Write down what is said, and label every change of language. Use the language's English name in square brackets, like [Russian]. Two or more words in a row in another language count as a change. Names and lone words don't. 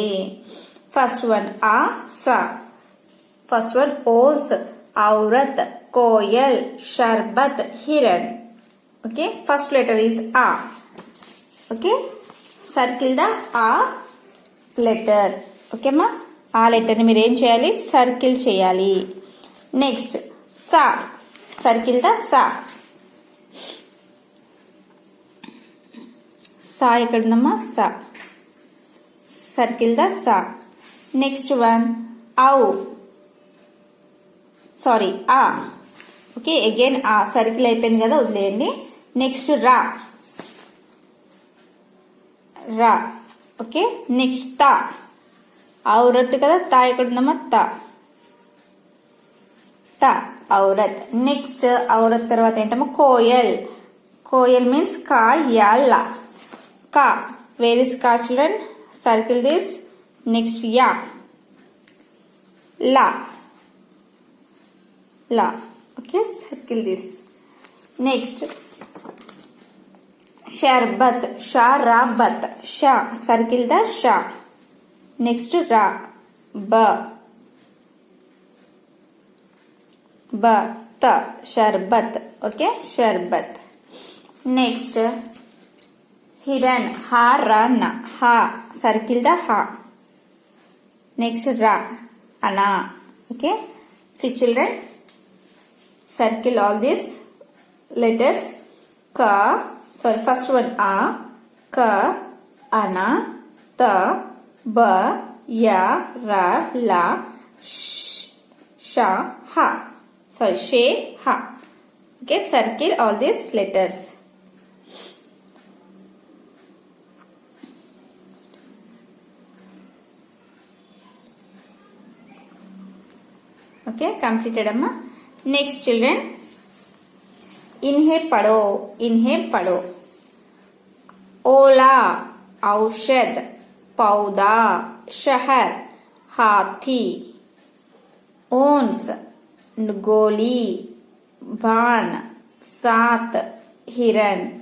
[English] first one [Hindi] सा, [English] first one [Hindi] ओस, औरत, कोयल, शरबत, हिरन. [English] Okay, first letter is A. Okay, circle the A letter. [Telugu] ఓకే మా, [English] A letter [Telugu] ని మీర్ ఏం చేయాలి? సర్కిల్ చేయాలి. [English] Next sa, circle the sa. [Telugu] స ఎక్కడ ఉందమ్మా? [English] Sa, circle the sa. Next one au, sorry A. Okay, again [Telugu] ఆ సర్కిల్ అయిపోయింది కదా, వదిలేయండి. నెక్స్ట్ రా, రా. ఓకే, నెక్స్ట్ తా, ఔరత్ కదా, తా ఎక్కడ ఉందమ్మా? తా, తా, ఔరత్. నెక్స్ట్ ఔరత్ తర్వాత ఏంటమ్మా? కోయల్. కోయల్ మీన్స్ కా యా లా. కా, [English] Where is ka children? Circle this. [Telugu] నెక్స్ట్ యా, లా, లా. [English] Okay, circle this. Next [Hindi] शरबत, शराबत, शा, [English] circle the शा. Next ra, ba, ba, ta, [Hindi] शरबत. [English] Okay, शरबत. Next हिरन, ha, ra, na, ha, circle the ha. Next ra, ana. Okay, see children, circle all these letters. Ka, sorry, first one A, Ka, Ana, Ta, Ba, Ya, Ra, La, Sha, Ha. Sorry, She, Ha. Okay, circle all these letters. Okay, completed amma. Next children, [Hindi] इन्हें पढ़ो, इन्हें पढ़ो. ओला, औषध, पौधा, शहर, हाथी. ओंस, गोली, बाण, सात, हिरन.